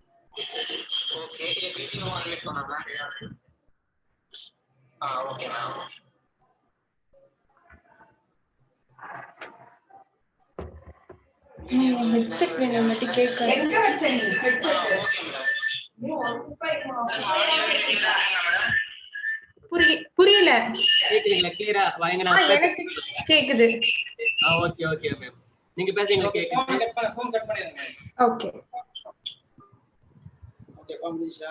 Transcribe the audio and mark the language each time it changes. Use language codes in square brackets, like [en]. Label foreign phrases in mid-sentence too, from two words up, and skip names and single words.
[hi] ओके ये [en] video on [hi] में करना है हां [en] okay ma'am [ta] ஹெட்செட் வேணும் மட்டும் கேட்க எங்க வச்ச நீ ஹெட்செட் [en] okay ma'am [ta] நீ ஒரு குப்பை புரியல கேக்குதுங்களா கிளியரா வாங்க நான் எனக்கு கேக்குது [en] okay okay ma'am [ta] நீங்க பேசுறீங்க கேக்குது [en] phone cut [ta] பண்ணிடுங்க ஓகே ஓகே கம்ப்ளீஷா